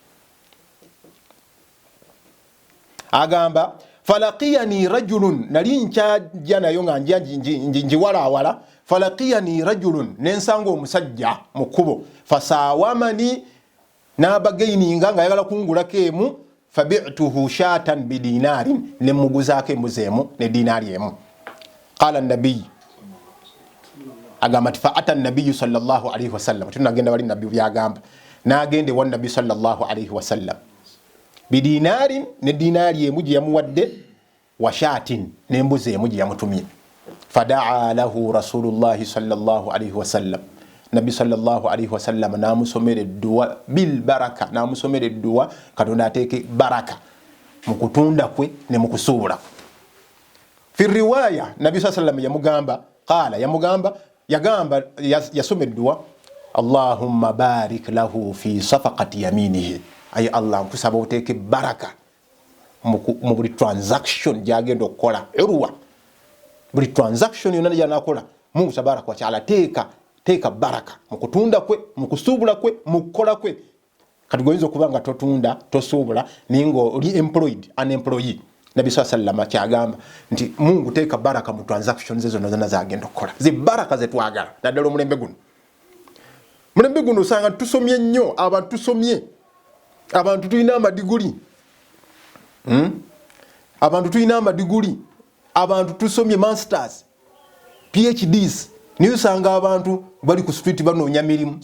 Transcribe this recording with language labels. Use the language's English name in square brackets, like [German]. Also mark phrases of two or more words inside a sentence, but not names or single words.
[Ganda] Agamba [Arabic] فلقيني رجل, [Ganda] nali nkyajja nayo nga njiwalaawala. [Arabic] فلقيني رجل, [Ganda] nensanga omusajja mu kkubo. Fasawamani, n'abagaininga nga ayagala kungulako emu. [Arabic] فبعته شاة بدينار, [Ganda] ne muguzaako embuzi emu ne dinaali emu. [Arabic] قال نبي, [Ganda] agamba ti [Arabic] فأتى النبي صلى الله عليه وسلم, [Ganda] tunagenda wali nabbi byagamba, n'agende wa nabbi [Arabic] صلى الله عليه وسلم بدينار, [Ganda] ne dinaali emu gye yamuwadde, [Arabic] وشاة, [Ganda] n'embuzi emu gye yamutumye. [Arabic] فدعا له رسول الله صلى الله عليه وسلم, [Ganda] nabbi [Arabic] صلى الله عليه وسلم [Ganda] namusomera edduwa [Arabic] بالبركة, [Ganda] namusomera edduwa Katonda ateeke baraka mu kutunda kwe ne mu kusuubula. [Arabic] في رواية [Ganda] nabbi [Arabic] صلى الله عليه وسلم [Ganda] yamugamba, qala yagamba yasoma edduwa, [Arabic] اللهم بارك له في صفقة يمينه, [Ganda] ay Allah nkusaba oteeke baraka mu buli transaction gyagenda okukola. Urwa buli transaction yonna gyanakola, Mungu [Arabic] تبارك وتعالى [Ganda] teeka baraka mu kutunda kwe, mu kusuubula kwe, mu kukola kwe. Kati goyinza okuba nga totunda tosuubula naye ng'oli [English] employed unemployee, [Ganda] Nabi [Arabic] صلى الله عليه وسلم [Ganda] kyagamba nti Mungu teeka baraka mu transactions ezo zonna zagenda okukola. Zi baraka ze twagala naddala omulembe guno. Mulembe guno osanga tusomye nnyo, abantu tusomye, abantu tulina amadiguli, abantu tulina amadiguli, abantu tusomye [English] masters, PhDs, [Ganda] niyo usanga abantu bali ku street banoonya mirimu.